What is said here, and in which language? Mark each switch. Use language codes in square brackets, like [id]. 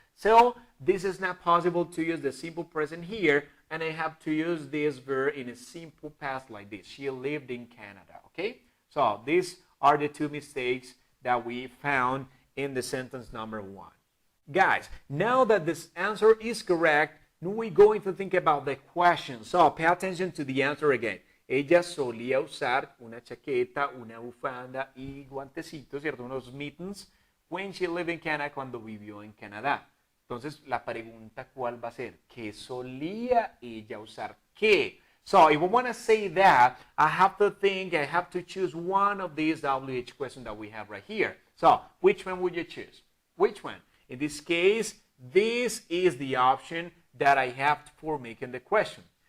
[en] So this is not possible to use the simple present here, and I have to use this verb in a simple past like this. She lived in Canada, okay? So these are the 2 mistakes that we found in the sentence number 1. Guys, now that this answer is correct, we're going to think about the question. So pay attention to the answer again. [es] Ella solía usar una chaqueta, una bufanda y guantecitos, ¿cierto? [en] Unos mittens when she lived in Canada, [es] cuando vivió en Canadá. Entonces, la pregunta, ¿cuál va a ser? ¿Qué solía ella usar? ¿Qué? [en] So, if I want to say that, I have to choose one of these WH questions that we have right here. So, which one would you choose? Which one? In this case, this is the option that I have for making the question.